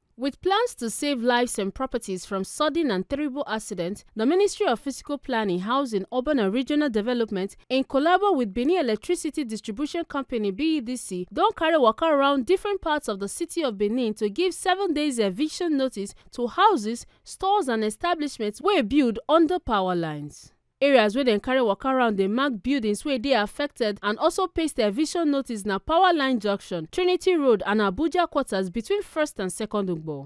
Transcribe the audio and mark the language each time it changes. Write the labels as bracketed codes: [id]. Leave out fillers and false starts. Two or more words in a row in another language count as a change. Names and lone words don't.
[pcm] With plans to save lives and properties from sudden and terrible accidents, the Ministry of Physical Planning, Housing, Urban and Regional Development, in collabo with Benin Electricity Distribution Company (BEDC), don carry waka around different parts of the city of Benin to give 7 days eviction notice to houses, stores and establishments wey build under power lines. Areas wey dem carry waka around dey mark buildings wey dey affected and also paste eviction notice na Power Line Junction, Trinity Road and Abuja quarters between 1st and 2nd Ugbo.